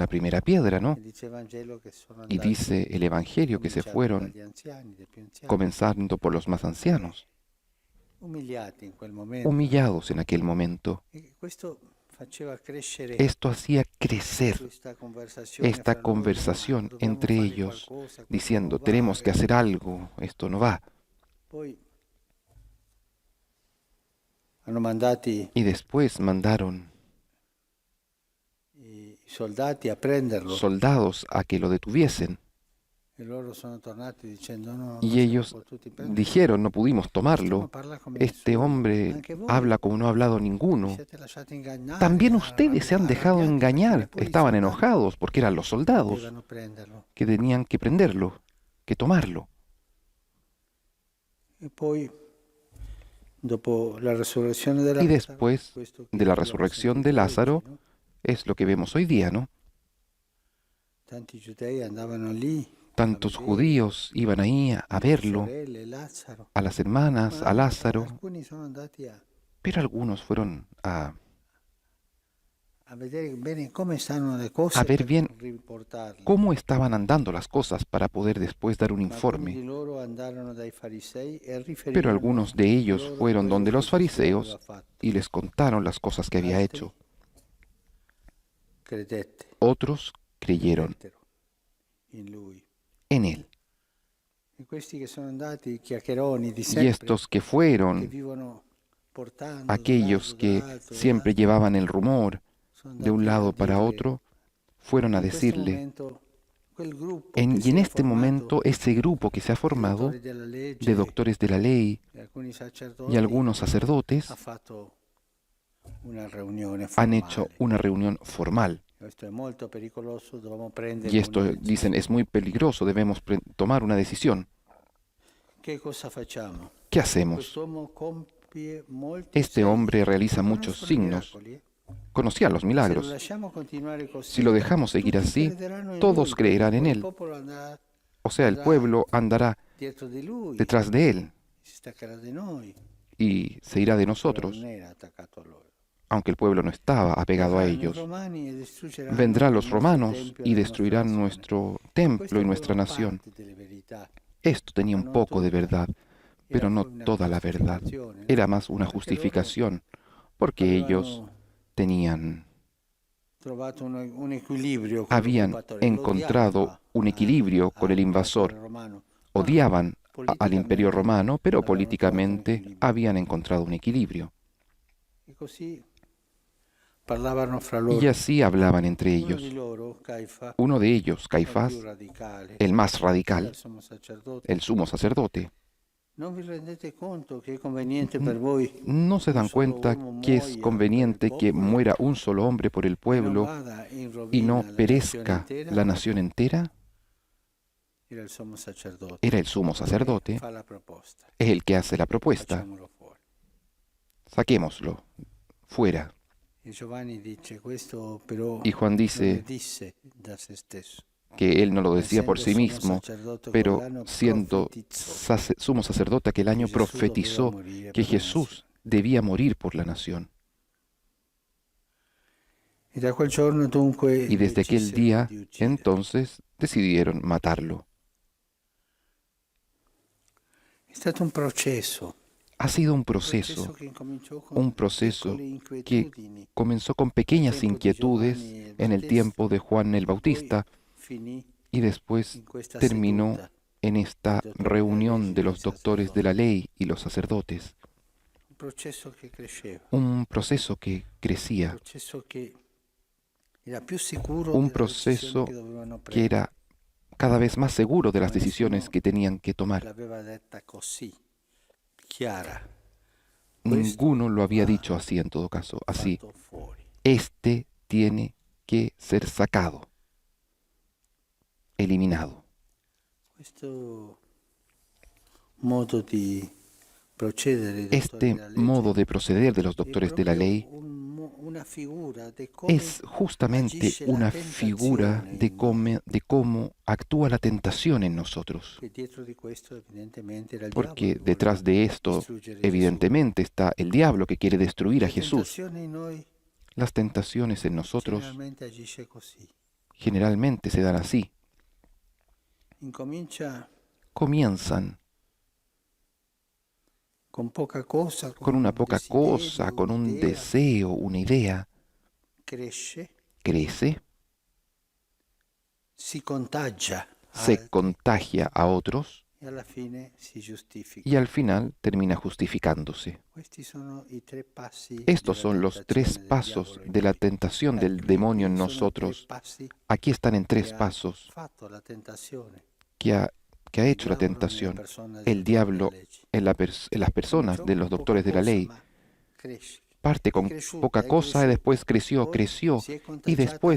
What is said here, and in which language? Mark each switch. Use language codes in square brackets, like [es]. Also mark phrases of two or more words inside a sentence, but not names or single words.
[es] la primera piedra, ¿no? [it] E dice il Vangelo che sono [es] Y [it] andati, [es] dice el Evangelio que se [it] cominciando [es] fueron [it] dagli anziani, dai più anziani, [es] comenzando por los más ancianos, [it] umiliati in quel momento. [es] humillados en aquel momento. [it] E questo faceva crescere [es] Esto hacía crecer [it] questa conversazione [es] esta [it] fra loro, [es] conversación [it] ma dobbiamo [es] entre [it] fare [es] ellos, [it] qualcosa, questo [es] diciendo, [it] non va, [es] tenemos que hacer algo, esto no va. [it] Poi hanno mandati [es] Y después mandaron [it] i soldati a prenderlo [es] soldados a que lo detuviesen. [it] e loro sono tornati dicendo no, non [es] Y [it] siamo [es] ellos [it] potuti prenderlo. [es] dijeron, no pudimos tomarlo. [it] Parla come [es] Este [it] nessuno. [es] hombre [it] Anche voi [es] habla como no ha hablado [it] vi [es] ninguno. [it] siete lasciati ingannare, [es] También ustedes se han dejado [it] arrabbiati, perché [es] engañar. [it] neppure i [es] Estaban [it] soldati [es] enojados porque eran los soldados [it] potevano prenderlo. [es] que tenían que prenderlo, que tomarlo. [it] E poi, dopo la resurrezione di [es] Y [it] Lazzaro, [es] después [it] questo che [es] de la [it] abbiamo [es] resurrección [it] sentito [es] de Lázaro, [it] oggi, no? [es] es lo que vemos hoy día, ¿no? [it] Tanti giudei andavano lì [es] Tantos [it] a vedere [es] judíos iban ahí a [it] le [es] verlo, [it] sorelle, Lazzaro, [es] a las hermanas, [it] ma [es] a Lázaro, [it] alcuni sono andati [es] pero algunos fueron [it] a vedere bene come stanno le cose [es] a ver [it] per [es] bien [it] riportarle. [es] cómo estaban andando las cosas para poder después dar un [it] Ma alcuni di [es] informe. [it] loro andarono dai farisei e [es] Pero [it] riferirono [es] algunos de ellos [it] loro [es] fueron [it] quello [es] donde [it] che [es] los [it] Gesù [es] fariseos [it] aveva fatto. [es] y les contaron las cosas que había [it] Altri [es] hecho. [it] credette, [es] Otros creyeron [it] credettero in lui. [es] en él. [it] E questi che sono andati, chiacchieroni di [es] Y [it] sempre, [es] estos que [it] che [es] fueron, [it] vivono portando [es] aquellos que siempre llevaban el rumor de un lado para otro, fueron a decirle, y en este momento ese grupo que se ha formado de doctores de la ley y algunos sacerdotes [it] ha fatto una riunione [es] han [it] formale. [es] hecho una reunión formal. [it] Questo è molto pericoloso, dobbiamo prendere [es] Y esto, [it] una [es] dicen, es muy peligroso, debemos tomar una decisión. [it] Che cosa facciamo? [es] ¿Qué hacemos? [it] Quest'uomo compie molti [es] Este [it] segni, [es] hombre realiza [it] ma non [es] muchos [it] sono [es] signos. [it] miracoli, [es] Conocía los [it] Se lo [es] milagros. [it] lasciamo continuare così, [es] Si lo dejamos seguir [it] tutti [es] así, [it] crederanno in [es] todos [it] lui, [es] creerán en [it] poi il [es] él. [it] popolo andrà [es] O sea, el pueblo andará [it] dietro di lui, [es] detrás de él [it] si staccherà di noi, [es] y se irá de [it] però [es] nosotros. [it] non era attaccato a loro. [es] aunque el pueblo no estaba apegado a [it] Verranno i [es] ellos. [it] romani e distruggeranno [es] Vendrán [it] il [es] los [it] nostro [es] romanos [it] tempio [es] y [it] la nostra [es] destruirán [it] nazione. [es] nuestro templo [it] Questa [es] y [it] è [es] nuestra [it] però [es] nación. [it] parte delle verità. [es] Esto tenía [it] Ma [es] un [it] non [es] poco de [it] tutto. [es] verdad, [it] Era [es] pero no [it] poi una [es] toda la verdad. [it] giustificazione, [es] Era [it] no? [es] más una [it] Perché loro [es] justificación, porque ellos [it] avevano [es] tenían, [it] trovato un equilibrio con [es] habían [it] l'occupatore. [es] encontrado [it] L'odiava [es] un equilibrio con el [it] all'imperatore [es] invasor. [it] romano, ma [es] Odiaban al imperio [it] politicamente [es] romano, pero [it] avevano trovato un [es] políticamente [it] equilibrio. [es] habían encontrado un equilibrio. [it] E così parlavano fra [es] Y [it] loro. [es] así hablaban entre [it] Uno di [es] ellos. [it] loro, Caifa, [es] Uno de ellos, [it] il più [es] Caifás, [it] radicale, [es] el más [it] era il [es] radical, [it] sommo sacerdote. [es] el sumo sacerdote, [it] Non vi rendete conto che è conveniente per voi [es] no se [it] un [es] dan [it] solo [es] cuenta [it] uomo [es] que es [it] muoia per il [es] conveniente que [it] popolo [es] muera un solo hombre por el [it] e non [es] pueblo [it] vada in [es] y no [it] rovina la nazione [es] perezca [it] intera? [es] la nación entera? [it] Era il sommo sacerdote. [es] Era el sumo sacerdote, [it] Fa la proposta. [es] es el que hace la propuesta. [it] Facciamolo fuori. [es] Saquémoslo fuera. [it] E Giovanni dice questo però [es] Y Juan [it] non lo [es] dice [it] disse da se stesso. [es] que él no lo decía por sí [it] Essendo sommo [es] mismo, [it] sacerdote [es] pero [it] quell'anno [es] siendo [it] profetizzò [es] sumo sacerdote aquel año [it] che Gesù doveva [es] profetizó [it] morire [es] que [it] per la [es] Jesús [it] nazione. [es] debía morir por la nación. [it] E da quel giorno dunque [es] Y desde aquel [it] decisero [es] día, [it] di uccidere. [es] entonces, decidieron matarlo. [it] È stato un processo. [es] Ha sido un [it] Processo [es] proceso, [it] che incominciò con [es] un proceso [it] piccole [es] que [it] inquietudini. [es] comenzó con pequeñas Tiempo de inquietudes [it] Giovanni el [es] en el [it] Bautista, [es] tiempo de Juan el [it] e poi [es] Bautista [it] finì [es] y después [it] in questa [es] terminó [it] seduta [es] en esta [it] dei dottori della [es] reunión [it] legge [es] de [it] e dei [es] los doctores de la [it] sacerdoti. [es] ley y los sacerdotes. [it] Un processo che cresceva, [es] Un proceso que [it] un [es] crecía, [it] processo che era più sicuro [es] un [it] della decisione [es] proceso [it] che dovevano [es] que [it] prendere. [es] era cada vez más seguro de las [it] Ma [es] decisiones [it] nessuno [es] que tenían que tomar. [it] l'aveva detta così, chiara. [es] Ninguno lo había [it] va [es] dicho así en todo caso, así. [it] fatto fuori. [es] Este tiene que ser sacado, eliminado. [it] Questo modo di procedere dei dottori [es] Este [it] della legge [es] modo de proceder de los [it] è [es] doctores de la [it] proprio [es] ley [it] una figura di come [es] es justamente [it] agisce la [es] una [it] tentazione [es] figura [it] in [es] de cómo actúa la tentación en nosotros. [it] che dietro di questo evidentemente era il [es] Porque [it] diavolo che [es] detrás [it] voleva [es] de esto, [it] distruggere Gesù. [es] evidentemente, está el diablo que quiere destruir a [it] La [es] Jesús. [it] tentazione in noi [es] Las tentaciones en nosotros [it] generalmente agisce così. [es] generalmente se dan así. [it] Incomincia [es] Comienzan [it] con poca cosa, [es] con una [it] un [es] poca [it] desiderio, [es] cosa, con un [it] un'idea, [es] deseo, una idea, [it] cresce, [es] crece, [it] si contagia [es] se [it] altri [es] contagia a otros [it] e alla fine si giustifica. [es] y al final termina justificándose. [it] Questi sono i tre passi [es] Estos [it] della [es] son los [it] tentazione [es] tres [it] del [es] pasos [it] diavolo in [es] de la [it] noi. [es] tentación del [it] Qui [es] demonio en [it] sono tre [es] nosotros. [it] passi [es] Aquí están en [it] che [es] tres [it] ha [es] pasos [it] fatto la tentazione. [es] que ha [it] Il [es] hecho la [it] diavolo nella [es] tentación. [it] persona dei [es] El [it] dottori [es] diablo [it] della legge. [es] en las personas [it] Cominciò [es] de los [it] con poca [es] doctores de la [it] cosa, [es] ley. [it] ma cresce. [es] Parte [it] È [es] con [it] cresciuta, [es] poca [it] è [es] cosa y [it] cresciuta. [es] después creció, [it] Poi [es] creció [it] si è [es] y [it] contagiata [es] después